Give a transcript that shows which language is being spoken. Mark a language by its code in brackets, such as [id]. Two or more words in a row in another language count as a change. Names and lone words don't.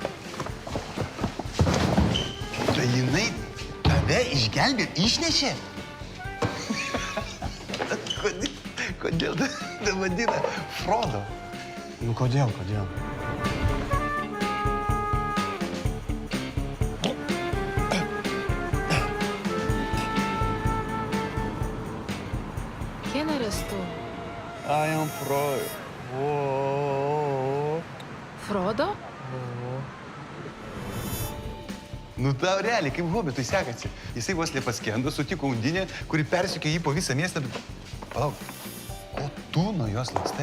[lt] Tai jinai tave išgelbė, išnešė? Kodėl tai vadina Frodo? Nu kodėl? [es] ¿Quién eres tú? [en] I am Frodo. [es] ¿Frodo? [lt] Nu tau realiai, kaip hobitui sekasi. Jisai vos nepaskendo, sutiko undinę, kuri persikė jį po visą miestą. Palauk, ko tu nuo jos lakstai?